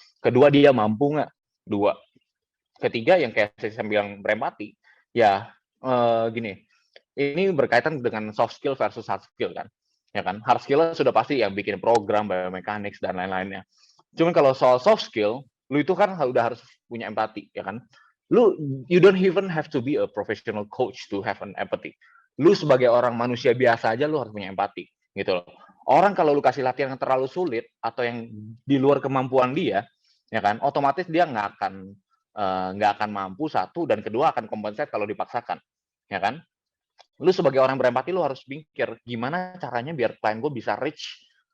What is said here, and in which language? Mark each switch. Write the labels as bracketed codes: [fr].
[id] Kedua, dia mampu nggak? Dua. Ketiga, yang kayak saya bilang berempati, ya gini, ini berkaitan dengan soft skill versus hard skill kan. Ya kan? Hard skill sudah pasti yang bikin program, biomechanics, dan lain-lainnya. Cuman kalau soal soft skill, lu itu kan udah harus punya empati, ya kan? [en] You don't even have to be a professional coach to have an empathy. [id] Lu sebagai orang manusia biasa aja lu harus punya empati gitu loh. Orang kalau lu kasih latihan yang terlalu sulit atau yang di luar kemampuan dia, ya kan, otomatis dia nggak akan mampu, satu, dan kedua akan kompensasi kalau dipaksakan, ya kan. Lu sebagai orang berempati lu harus mikir gimana caranya biar klien gue bisa reach